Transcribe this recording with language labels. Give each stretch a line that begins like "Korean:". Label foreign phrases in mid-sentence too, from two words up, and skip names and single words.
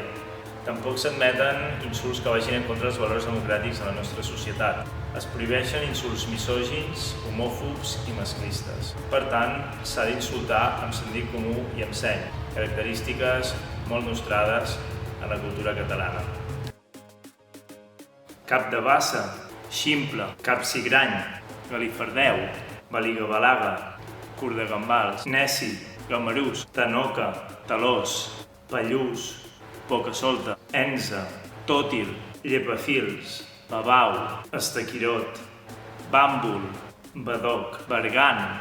Catalan: Tampoc s'admeten insults que vagin en contra dels valors democràtics de la nostra societat. Es prohibeixen insults misògins, homòfobs i masclistes. Per tant, s'ha d'insultar amb sentit comú i amb seny, característiques molt nostrades en la cultura catalana. Cap de bassa, ximple, capsigrany, galifardeu, baligabalaga, curt de gambals, neci, gamarús, tanoca, talós, pallús, boca solta, enza, tòtil, llepafils, babau, estaquirot, bàmbol, badoc, bergant,